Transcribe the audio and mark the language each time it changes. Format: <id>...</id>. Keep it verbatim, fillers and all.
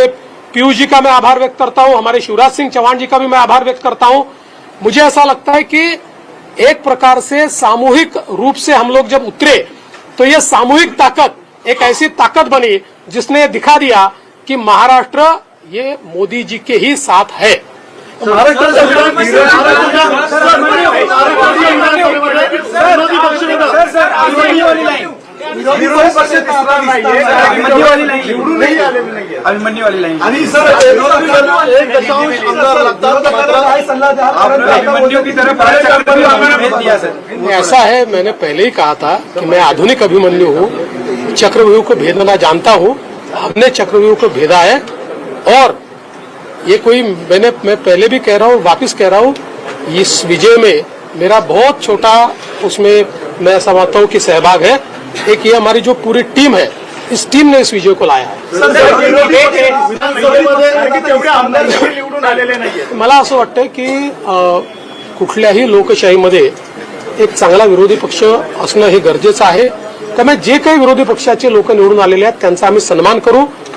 <hi>हमारे पीयूष जी का मैं आभार व्यक्त करता हूं, हमारे शिवराज सिंह चौहान जी का भी मैं आभार व्यक्त करता हूं। मुझे ऐसा लगता है कि एक प्रकार से सामूहिक रूप से हम लोग जब उतरे, तो ये सामूहिक ताकत एक ऐसी ताकत बनी जिसने दिखा दिया कि महाराष्ट्र ये मोदी जी के ही साथ है।</hi> <mr>महाराष्ट्र सरकार धीरज सरकार विरोधी पक्ष दिसणार नाहीये, अभिमन्युवाली नाही, निवडूनही आलेली नाहीये. अभिमन्युवाली लाईन आणि सर एक दशांश आमदार लागतात, मात्र</mr> <hi>अभिमन्यु की तरफ भारत सरकार ने हमें भेज दिया सर. नहीं, ऐसा है, मैंने पहले ही कहा था कि मैं आधुनिक अभिमन्यु हूँ, चक्रव्यूह को भेदना जानता हूँ, हमने चक्रव्यूह को भेदा है। और ये कोई मैंने मैं पहले भी कह रहा हूँ, वापस कह रहा हूँ, इस विजय में मेरा बहुत छोटा उसमें मैं समझता हूँ कि सहभाग है। एक ये हमारी जो पूरी टीम है, इस टीम ने इस विजय को लाया है।</hi> <mr>सर विरोधी पक्ष विधानसभेमध्ये तेवढे आमदार देखील निवडून आलेले नाहीये. मला असं वाटतं की अ, कुठल्याही लोकशाहीमध्ये एक चांगला विरोधी पक्ष असणं हे गरजेचं आहे. त्यामुळे जे काही विरोधी पक्षाचे लोक निवडून आलेले आहेत, त्यांचा आम्ही सन्मान करू.</mr>